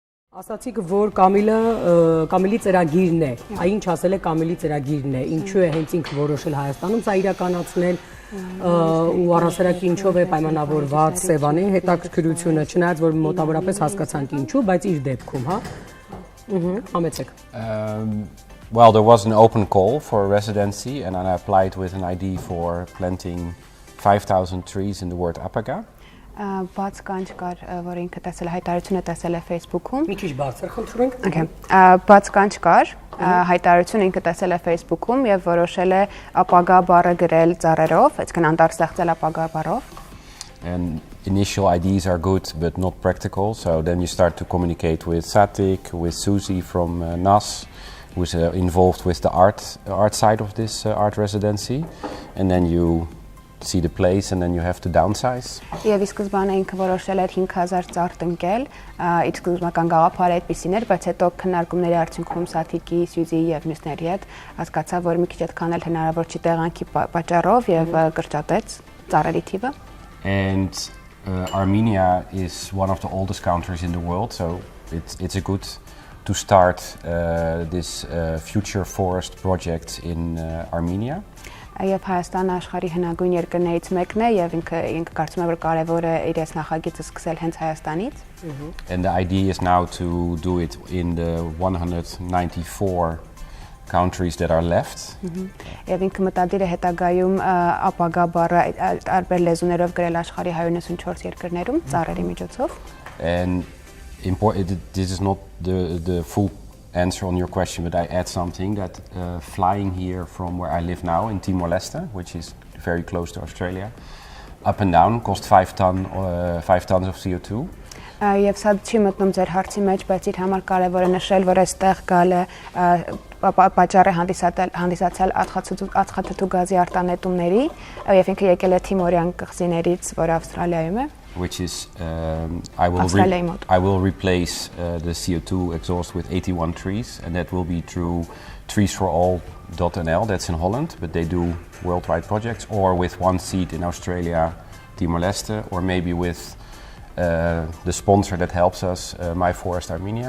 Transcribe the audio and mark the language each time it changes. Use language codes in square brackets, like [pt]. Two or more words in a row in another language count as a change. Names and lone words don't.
[hy] Ասացիք, որ Կամիլի ծրագիրն է, ինչ ասել է Կամիլի ծրագիրն է, ինչու է հենց ինքը որոշել Հայաստանում սա իրականացնել ու առասարակ ինչով է պայմանավորված Սևանի հետաքրքրությունը, չնայած որ մոտավորապես հասկացանք ինչու, բայց իր դեպքում, հա։ Համեցեք։ [en] Well, there was an open call for a residency and I applied with an ID for planting 5,000 trees in the word APAGA. [hy] Բաց կանչ կար, որ ինքը տեսել է հայտարարությունը տեսել է Facebook-ում։ Մի քիչ բարձր խնդրում ենք։ [en] Okay. [hy] Բաց կանչ կար, հայտարարությունը ինքը տեսել է Facebook-ում եւ որոշել է ապագա բառը գրել ծառերով, այսինքն անտառ ստեղծել ապագա բառով։ [en] And initial ideas are good but not practical, so then you start to communicate with Satik, with Suzi from NAS, who's involved with the art side of this art residency, and then you see the place and then you have to downsize. [hy] Եվ ի սկզբանե ինքը որոշել էր 5000 ծառ տնկել, իր սկզբնական գաղափարը այդպեսին էր, բայց հետո քննարկումների արդյունքում Սաթիկի, Սյուզիի եւ մյուսների հետ հասկացա, որ մի քիչ այդքան էլ հնարավոր չի տեղանքի պատճառով եւ կրճատեց ծառերի թիվը. [en] And Armenia is one of the oldest countries in the world, so it's a good to start this future forest project in Armenia. [hy] Եվ Հայաստանը աշխարհի հնագույն երկրներից մեկն է եւ ինքը կարծում եմ որ կարեւոր է իր նախագիծը սկսել հենց Հայաստանից. [en] And the idea is now to do it in the 194 countries that are left. [hy] Եվ ինքը մտադիր է հետագայում ապագա բառը տարբեր լեզուներով գրել աշխարհի 194 երկրներում ծառերի միջոցով. [en] And this is not the full answer on your question, but I add something that flying here from where I live now in Timor-Leste, which is very close to Australia, up and down cost 5 tons of CO2. [hy] Եվ սա չի մտնում ձեր հարցի մեջ, բայց իր համար կարևոր է նշել, որ այստեղ գալը պատճառ է հանդիսացել ածխաթթու գազի արտանետումների, եւ ինքը եկել է Թիմորյան կղզիներից, որ Ավստրալիայում է. [en] Which is I will replace the CO2 exhaust with 81 trees, and that will be through Trees for All.nl, that's in Holland, but they do worldwide projects, or with one seed in Australia, Timor-Leste, or maybe with the sponsor that helps us, My Forest Armenia.